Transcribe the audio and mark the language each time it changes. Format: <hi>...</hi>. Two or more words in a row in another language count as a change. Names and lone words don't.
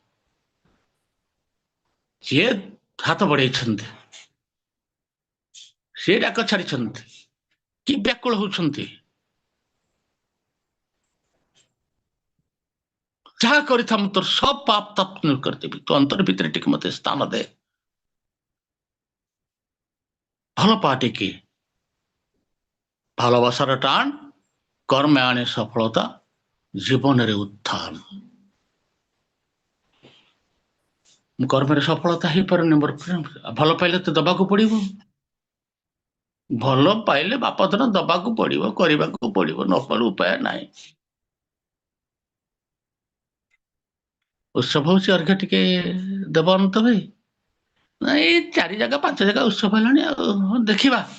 <or>ଯିଏ ହାତ ବଢେଇଛନ୍ତି, ସିଏ ଡାକ ଛାଡିଛନ୍ତି, କି ବ୍ୟାକୁଳ ହଉଛନ୍ତି। ଯାହା କରିଥା ମୁଁ ତୋର ସବ ପାପ ତାପ ଦୂର କରିଦେବି, ତୁ ଅନ୍ତର ଭିତରେ ଟିକେ ମତେ ସ୍ଥାନ ଦେ। ଭଲ ପା ଟିକେ,</or> <bn>ଭାলোবাসার টান কর্মে আনে সফলতা, জীবনের উত্থান। কর্মের সফলতা</bn> <or>ହେଇପାରୁନି ମୋର ପ୍ରେମ। ଭଲ ପାଇଲେ ତ ଦବାକୁ ପଡିବ। ଭଲ ପାଇଲେ ବାପ ଧନ ଦବାକୁ ପଡିବ, କରିବାକୁ ପଡିବ, ନ କଲେ ଉପାୟ ନାହିଁ। ଉତ୍ସବ ହଉଛି, ଅର୍ଘ୍ୟ ଟିକେ ଦେବ ଅନନ୍ତ ଭାଇ? ଏଇ 4 ଜାଗା 5 ଜାଗା ଉତ୍ସବ ହେଲାଣି, ଆଉ ଦେଖିବା।</or>